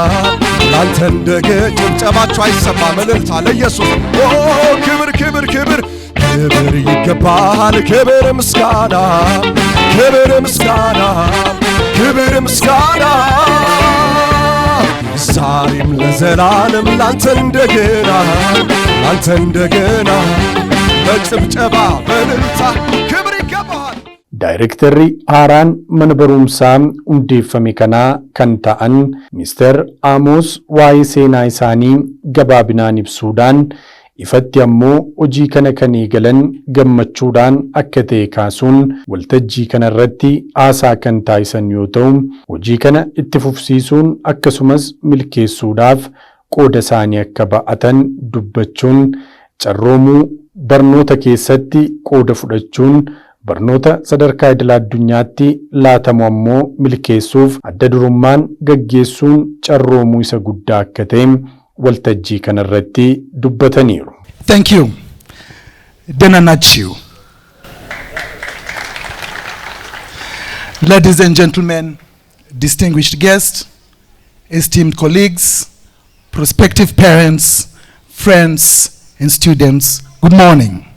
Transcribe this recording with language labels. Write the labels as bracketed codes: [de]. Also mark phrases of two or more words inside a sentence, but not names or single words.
[am] ጭብጨባችሁ አይሰማም እልልታ ለኢየሱስ ክብር ክብር ክብር ክብር ይገባሃል ክብር ምስጋና ክብር ምስጋና ክብር ምስጋና ዛሬም ለዘላለም ላንተ እንደገና በጭብጨባ በእልልታ ክብር ይገባሃል። [om] ዳይሬክተርri haaraan mana barumsaa hundeeffame kanaa kan ta'an Mr. Amos waa'ee seenaa isaanii gabaabinaan ibsuudhaan ifatti ammoo hojii kana kan eegalan gammachuudhaan akka ta'e kaasuun waltajjii kana irratti haasaa kan taasisan yoo ta'u hojii kana itti fufsiisuun akkasumas milkeessuudhaaf qooda isaanii akka ba'atan dubbachuun carroomuu barnoota keessatti qooda fudhachuun barnoota sadarkaa idil addunyaatti laatamu ammoo milkeessuuf adda durummaan gaggeessuun carroomuu isa guddaa akka ta'e waltajjii kana irratti dubbataniiru. [en] Thank you. Denanachiu. Ladies and gentlemen, distinguished guests, esteemed colleagues, prospective parents, friends, and students, good morning.